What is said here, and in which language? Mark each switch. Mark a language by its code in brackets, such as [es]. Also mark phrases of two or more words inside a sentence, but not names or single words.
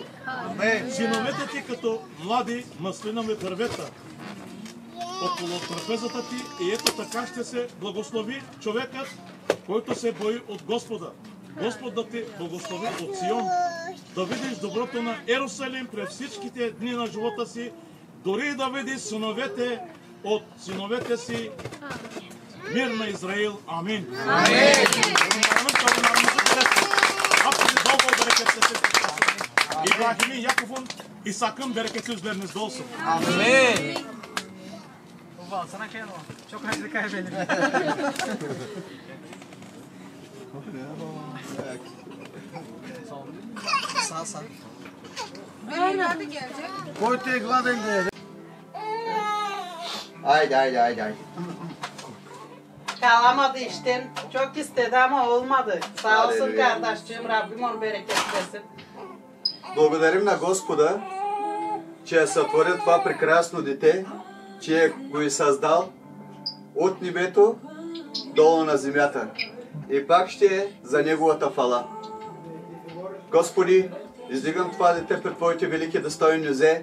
[bg] Синовете ти като млади маслинови дървета около трапезата ти, и ето така ще се благослови човекът, който се бои от Господа. Господ да ти благослови от Сион, да видиш доброто на Ерусалим през всичките дни на живота си, дори да видиш синовете от синовете си. Мир на Израил. Амин. [tr] İbrahim'in, Yakup'un, İshak'ın bereketi üzerinizde olsun. Amin. Ulan sana şey oldu. Çok hızlı kaybettim. Sağ. Hadi gelecek. [bg] Който е гладен да яде. Айде. [tr] Kalamadı işte. Çok istedi ama olmadı. Sağ olsun kardeşciğim. Rabbim onu bereketlesin. [bg] Благодарим на Господа, че е сътворил това прекрасно дете, че го е създал от небето долу на земята. И пак ще е за Неговата хвала. Господи, издигам това дете пред Твоите велики достойни нозе.